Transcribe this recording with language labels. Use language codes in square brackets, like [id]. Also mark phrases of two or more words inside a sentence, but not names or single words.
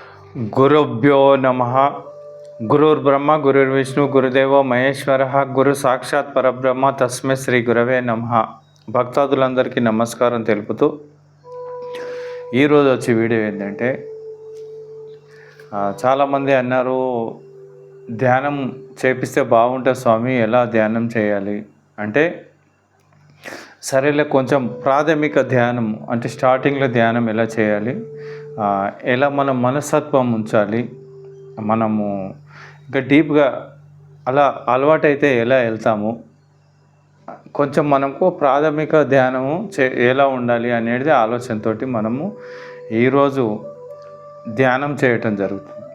[sa] गुरुभ्यो नमः। गुरुर्ब्रह्मा गुरुर्विष्णु गुरुदेवो మహేశ్వరః గురు సాక్షాత్ పరబ్రహ్మ తస్మై శ్రీ గురవే నమః. [te] భక్తాదులందరికీ నమస్కారం తెలుపుతూ ఈరోజు వచ్చే వీడియో ఏంటంటే, చాలామంది అన్నారు ధ్యానం చేపిస్తే బాగుంటుంది స్వామి, ఎలా ధ్యానం చేయాలి అంటే, సరేలే కొంచెం ప్రాథమిక ధ్యానం అంటే స్టార్టింగ్లో ధ్యానం ఎలా చేయాలి, ఎలా మనం మనస్తత్వం ఉంచాలి, మనము ఇంకా డీప్గా అలా అలవాటైతే ఎలా వెళ్తాము, కొంచెం మనకు ప్రాథమిక ధ్యానము ఎలా ఉండాలి అనేది ఆలోచనతో మనము ఈరోజు ధ్యానం చేయటం జరుగుతుంది.